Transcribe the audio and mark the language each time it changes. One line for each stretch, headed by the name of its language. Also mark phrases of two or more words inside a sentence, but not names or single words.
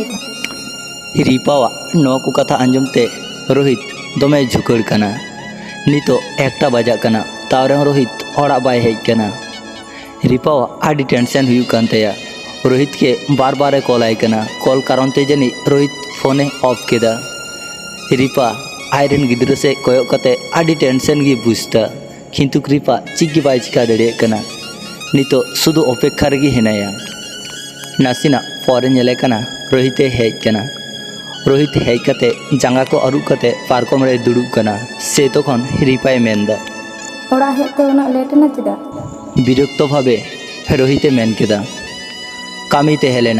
Santali: रिपावा नोआ को कथा अंजमते रोहित दमे झुकड़ कना नितो एकटा बजा कना तावरे रोहित ओड़ा बाय हेज कना रिपावा आडी टेंशन हुई कानतेया रोहित के बार बार कॉल आय कना कॉल कारण ते जनी रोहित फोने ऑफ केदा रिपा आयरन गिद्र से कोयो कते आडी टेंशन गी बुझता किंतु रिपा चिगी बाय चिका दड़े कना नितो सुदु अपेक्षा रेगी हेनाया नासिना परे नेले कना रोहिते हेज कना रोहित हेज कते जांगा को अरु कते पार्कम रे दुड़ुब कना से तखन रिपाय मेंदा ओड़ा हेते उना लेट ना चिदा बिरक्त भावे रोहिते मेन केदा कामी ते हेलेना